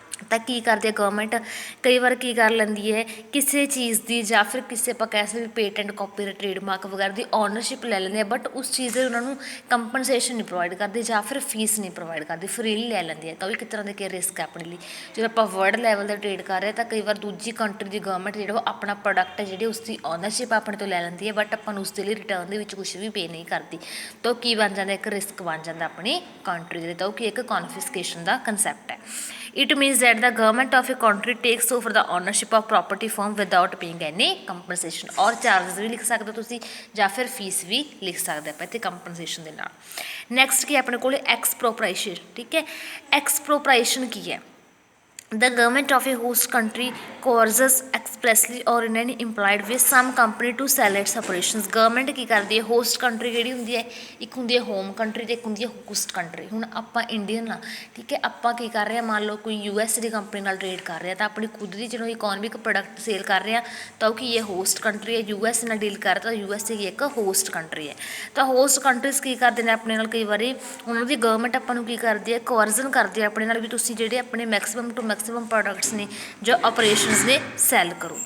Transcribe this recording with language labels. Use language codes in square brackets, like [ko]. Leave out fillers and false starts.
[pa] ਤਾਂ ਕੀ ਕਰਦੀ ਹੈ ਗਵਰਨਮੈਂਟ, ਕਈ ਵਾਰ ਕੀ ਕਰ ਲੈਂਦੀ ਹੈ ਕਿਸੇ ਚੀਜ਼ ਦੀ ਜਾਂ ਫਿਰ ਕਿਸੇ ਆਪਾਂ ਕਹਿ ਸਕਦੇ ਵੀ ਪੇਟੈਂਟ ਕਾਪੀਰਾਈਟ ਟ੍ਰੇਡਮਾਰਕ ਵਗੈਰਾ ਦੀ ਓਨਰਸ਼ਿਪ ਲੈ ਲੈਂਦੇ ਆ, ਬਟ ਉਸ ਚੀਜ਼ ਦੇ ਉਹਨਾਂ ਨੂੰ ਕੰਪਨਸੇਸ਼ਨ ਨਹੀਂ ਪ੍ਰੋਵਾਈਡ ਕਰਦੀ ਜਾਂ ਫਿਰ ਫੀਸ ਨਹੀਂ ਪ੍ਰੋਵਾਈਡ ਕਰਦੀ, ਫਰੀਲੀ ਲੈ ਲੈਂਦੀ ਹੈ। ਤਾਂ ਉਹ ਇੱਕ ਤਰ੍ਹਾਂ ਦੇ ਕੀ ਰਿਸਕ ਹੈ ਆਪਣੇ ਲਈ। ਜਦੋਂ ਆਪਾਂ ਵਰਲਡ ਲੈਵਲ 'ਤੇ ਟ੍ਰੇਡ ਕਰ ਰਹੇ ਤਾਂ ਕਈ ਵਾਰ ਦੂਜੀ ਕੰਟਰੀ ਦੀ ਗਵਰਨਮੈਂਟ ਜਿਹੜਾ ਉਹ ਆਪਣਾ ਪ੍ਰੋਡਕਟ ਹੈ ਜਿਹੜੀ ਉਸਦੀ ਓਨਰਸ਼ਿਪ ਆਪਣੇ ਤੋਂ ਲੈ ਲੈਂਦੀ ਹੈ, ਬਟ ਆਪਾਂ ਨੂੰ ਉਸਦੇ ਲਈ ਰਿਟਰਨ ਦੇ ਵਿੱਚ ਕੁਛ ਵੀ ਪੇ ਨਹੀਂ ਕਰਦੀ। ਤਾਂ ਉਹ ਕੀ ਬਣ ਜਾਂਦਾ, ਇੱਕ ਰਿਸਕ ਬਣ ਜਾਂਦਾ ਆਪਣੀ ਕੰਟਰੀ ਦੇ ਲਈ। ਤਾਂ ਉਹ ਕੀ ਇੱਕ ਕੌਨਫਿਸਕੇਸ਼ਨ ਦਾ ਕੰਸੈਪਟ ਹੈ। [en] It means that the government of a country takes over the ownership of property from without paying any compensation, [hi] और [pa] ਚਾਰजेस ਵੀ ਲਿਖ ਸਕਦੇ ਹੋ ਤੁਸੀਂ ਜਾਂ ਫਿਰ ਫੀਸ ਵੀ ਲਿਖ ਸਕਦੇ ਆਪਾਂ ਇੱਥੇ ਕੰਪਨਸੇਸ਼ਨ ਦੇ ਨਾਲ। ਨੈਕਸਟ ਕੀ ਆਪਣੇ ਕੋਲ ਐਕਸਪ੍ਰੋਪ੍ਰੀਏਸ਼ਨ, ਠੀਕ ਹੈ। ਐਕਸਪ੍ਰੋਪ੍ਰੀਏਸ਼ਨ ਕੀ ਹੈ? [en] The government of a host country coerces expressly or in an implied way some company to sell its operations। [pa] Government ਕੀ ਕਰਦੀ ਹੈ, ਹੋਸਟ ਕੰਟਰੀ ਜਿਹੜੀ ਹੁੰਦੀ ਹੈ, ਇੱਕ ਹੁੰਦੀ ਹੈ ਹੋਮ ਕੰਟਰੀ ਅਤੇ ਇੱਕ ਹੁੰਦੀ ਹੈ ਹੋਸਟ ਕੰਟਰੀ। ਹੁਣ ਆਪਾਂ ਇੰਡੀਅਨ ਆ, ਠੀਕ ਹੈ, ਆਪਾਂ ਕੀ ਕਰ ਰਹੇ ਹਾਂ, ਮੰਨ ਲਓ ਕੋਈ US ਦੀ ਕੰਪਨੀ ਨਾਲ ਟਰੇਡ ਕਰ ਰਿਹਾ ਤਾਂ ਆਪਣੀ ਖੁਦ ਦੀ ਜਦੋਂ ਇਕੋਨਮਿਕ ਪ੍ਰੋਡਕਟ ਸੇਲ ਕਰ ਰਹੇ ਹਾਂ ਤਾਂ ਉਹ ਕੀ ਹੈ, ਹੋਸਟ ਕੰਟਰੀ ਹੈ। US ਨਾਲ ਡੀਲ ਕਰ ਰਿਹਾ ਤਾਂ US ਦੀ ਇੱਕ ਹੋਸਟ ਕੰਟਰੀ ਹੈ। ਤਾਂ ਹੋਸਟ ਕੰਟਰੀਜ਼ ਕੀ ਕਰਦੇ ਨੇ ਆਪਣੇ ਨਾਲ, ਕਈ ਵਾਰੀ ਉਹਨਾਂ ਦੀ ਗਵਰਨਮੈਂਟ ਆਪਾਂ ਨੂੰ ਕੀ ਕਰਦੀ ਹੈ, ਕੋਅਰਜ਼ਨ ਕਰਦੀ ਹੈ ਆਪਣੇ ਨਾਲ ਵੀ ਤੁਸੀਂ ਜਿਹੜੇ ਆਪਣੇ ਮੈਕਸੀਮਮ ਟੂ ਮੈਕਸੀਮਮ ਪ੍ਰੋਡਕਟਸ ਨੇ ਜੋ ਆਪਰੇਸ਼ਨਸ ਨੇ ਸੈੱਲ ਕਰੋ।